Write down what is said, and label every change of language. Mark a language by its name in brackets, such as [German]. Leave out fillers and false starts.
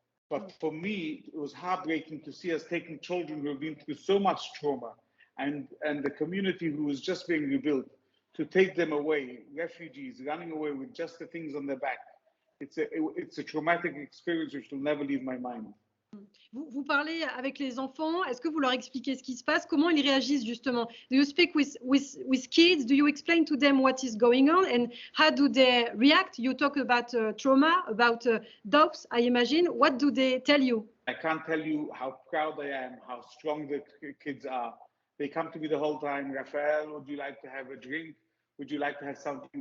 [English] But for me, it was heartbreaking to see us taking children who have been through so much trauma and the community who was just being rebuilt, to take them away, refugees running away with just the things on their back. It's a traumatic experience which will never leave my mind. [French] Vous parlez avec les enfants. Est-ce que vous leur expliquez ce qui se passe? Comment ils réagissent justement? [English] Do you speak with kids? Do you explain to them what is going on, and how do they react? You talk about trauma, about doubts, I imagine. What do they tell you? I can't tell you how proud I am, how strong the kids are. They come to me the whole time. Refael, would you like to have a drink? Would you like to have something?